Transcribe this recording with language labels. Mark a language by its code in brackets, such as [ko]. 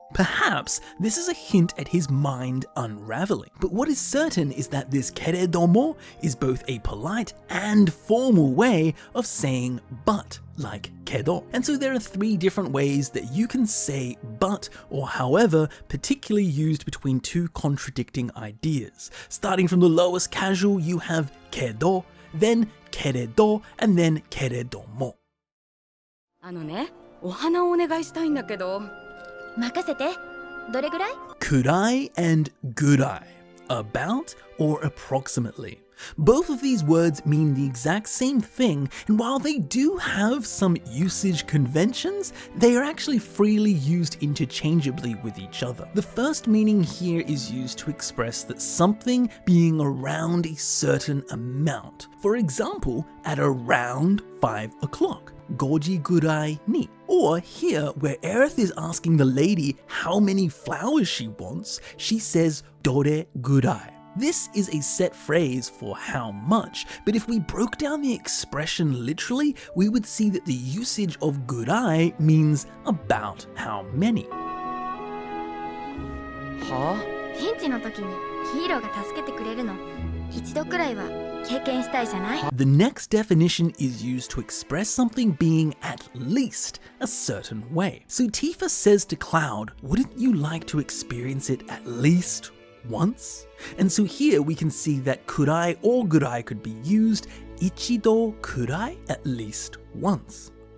[en] Perhaps this is a hint at his mind unraveling, but what is certain is that this keredomo is both a polite and formal way of saying but, like kedo. And so there are 3 different ways that you can say but or however, particularly used between 2 contradicting ideas. Starting from the lowest casual, you have kedo, then keredo, and then keredomo. [ja] あのね、お花をお願いしたいんだけど。任せて。どれぐらい? [en] Kurai and gurai. About or approximately. Both of these words mean the exact same thing, and while they do have some usage conventions, they are actually freely used interchangeably with each other. The first meaning here is used to express that something being around a certain amount. For example, at around 5 o'clock. [ja] Goji gurai ni. [en] Or here, where Aerith is asking the lady how many flowers she wants, she says dore gurai. This is a set phrase for how much, but if we broke down the expression literally, we would see that the usage of gurai means about how many. [ja] はあ？ピンチの時にヒーローが助けてくれるの、一度くらいは経験したいじゃない？ [en] The next definition is used to express something being at least a certain way. So Tifa says to Cloud, wouldn't you like to experience it at least once? And so here we can see that kurai or gurai could be used, ichido kurai, at least once.